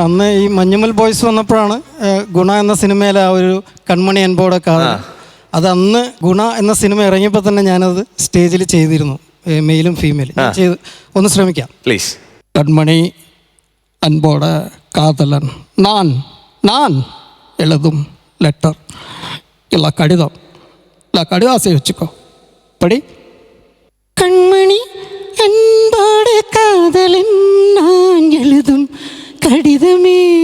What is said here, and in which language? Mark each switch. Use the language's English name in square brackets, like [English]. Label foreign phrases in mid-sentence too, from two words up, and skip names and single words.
[Malayalam] അന്ന് ഈ മഞ്ഞുമൽ ബോയ്സ് വന്നപ്പോഴാണ് ഗുണ എന്ന സിനിമയിലെ ആ ഒരു കൺമണി അൻപോടൊക്കെ. അത് അന്ന് ഗുണ എന്ന സിനിമ ഇറങ്ങിയപ്പോൾ തന്നെ ഞാനത് സ്റ്റേജിൽ ചെയ്തിരുന്നു, മെയിലും ഫീമെയിലും. ഒന്ന് ശ്രമിക്കാം പ്ലീസ്. [Tamil] கண்மணி அன்போட காதலன் நான் எழுதும் லெட்டர் இல்லை கடிதம் இல்லை கடிதாசை வச்சுக்கோ படி. கண்மணி அன்போடு காதலன் நான் எழுதும் கடிதமே.